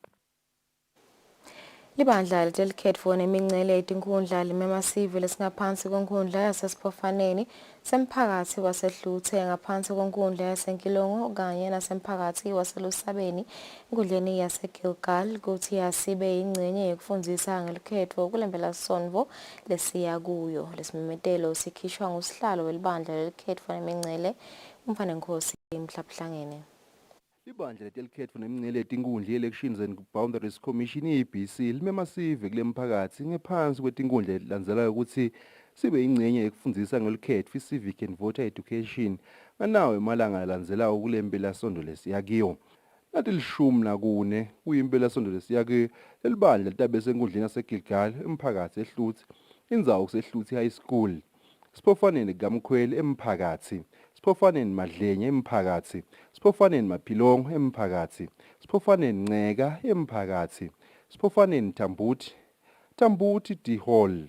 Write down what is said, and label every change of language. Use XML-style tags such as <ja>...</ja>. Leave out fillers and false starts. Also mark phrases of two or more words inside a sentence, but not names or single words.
<ss>Libandla lelikhetfo nemincele yetinkhundla limemasive lesingaphansi kwenkhundla yasesiphofaneni semphakatsi wasehluthe ngaphansi kwenkhundla yasenkilongo kanye nasemphakatsi waselusabeni enkhundleni yaseGilgal kuthi yasibe ingcenye yekufundzisa ngelikhetfo kulempelasonto lesiya kuyo. Lesimemetelo sikhishwa ngusihlalo welibandla lelikhetfo nemincele uMfanenkosi Mhlaphahlangene. Ibandla letelikhetfo nemincele yetinkhundla ye-</ss> <en>Elections and Boundaries Commission</en> <ss>EBC limemasive kulemphakatsi ngephansi kwetinkhundla letilandzelayo ukuthi sibe ingcenye yekufundzisa ngelikhetfo i-</ss> <en>civic and voter education</en> <ss>nganawo emalanga alandzelayo kulempelasonto lesiya kiyo. Nathi 14 kuyimpelasonto lesiya kiyo lelibandla litabe senkundleni yaseGilgal emphakatsi eHluthi indzawo kuseHluthi High School. Siphofaneni kaMkhweli emphakatsi, Siphofaneni Madlenye emphakatsi, Siphofaneni Maphilongo emphakatsi, Siphofaneni Nceka emphakatsi, Siphofaneni Tambuti D Hall.</ss>